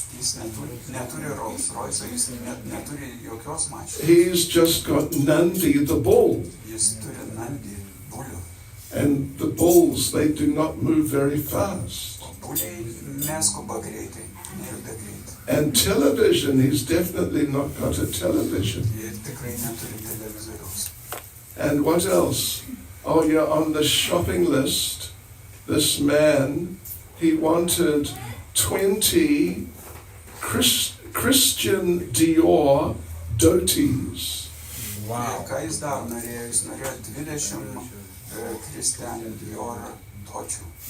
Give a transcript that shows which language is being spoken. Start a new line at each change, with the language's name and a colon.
Lithuanian: Jis neturi Rolls Royce, jis neturi jokios mašinos.
English: He's just got Nandi the bull.
Lithuanian: Jis turi Nandi, bulių.
English: And the bulls, they do not move very fast.
Lithuanian: Buliai neskuba greitai, nejuda greitai.
English: And television, he's definitely not got a television.
Lithuanian: Ir tikrai neturi televizoriaus.
English: And what else? Oh yeah, on the shopping list, this man, he wanted 20 Christian Dior dhotis.
Lithuanian: Ir ką jis dar norėjo? Jis norėjo 20 Christian Dior dhočių.